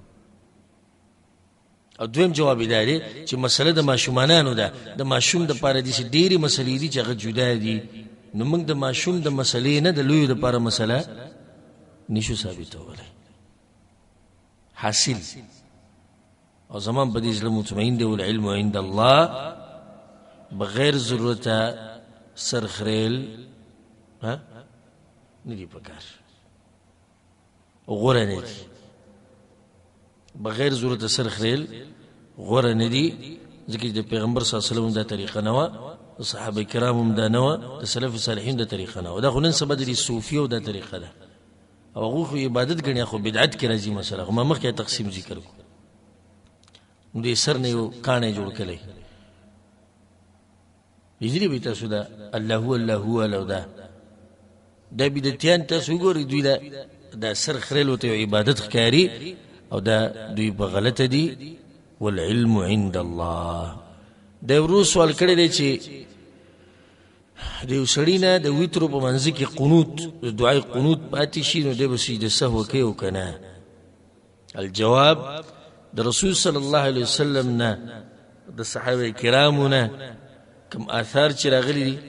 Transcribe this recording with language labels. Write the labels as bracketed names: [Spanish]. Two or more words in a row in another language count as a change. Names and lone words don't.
[Pashto] او دویم جواب یې دا دی چې مسله د ماشومانانو ده، د ماشوم دپاره داسې ډېرې مسلې دي چې هغه جدا دي، نو موږ د ماشوم د مسلې نه د لویو دپاره مسله نشو ثابتولی. حاصل او زمان په دې زړه مطمئن دی [Arabic] والعلم عند الله، [Pashto] بغیر ضرورته سر خریل نه دي پکار، غوره نه دي. بغیر ضرورته سر خریل غوره نه دي، ځکه چې د پیغمبر [Arabic] صلی الله علیه وسلم [Pashto] دا طریقه نه وه، د صحابه کرامو هم دا نه وه، د سلف صالحین دا طریقه نه وه. دا خو نن سبا د صوفیو دا طریقه ده، او هغوی خو عبادت ګڼي، خو بدعت کې راځي مسله. خو ما مخکې تقسیم ذکر کړو. نو دې سر نه یو کاڼی جوړ کړی، لیدلی به تاسو دا [Arabic] الله هو الله هو [Pashto] لو دا بدعتیان تاسو وګورئ، دوی دا سر خریلو ته عبادت ښکاري، او دا دوی په غلطه دي. [Arabic] والعلم عند الله. [Pashto] دا ورو سوال کړی دی چې د یو سړي نه د ویترو په منځ کې قنوت دعای قنوت پاتې شي، نو دی به سجده سهو کوي او که نه؟ الجواب د رسول [Arabic] صلی الله علیه وسلم [Pashto] نه د صحابه کرامونه کوم آثار چې راغلي دي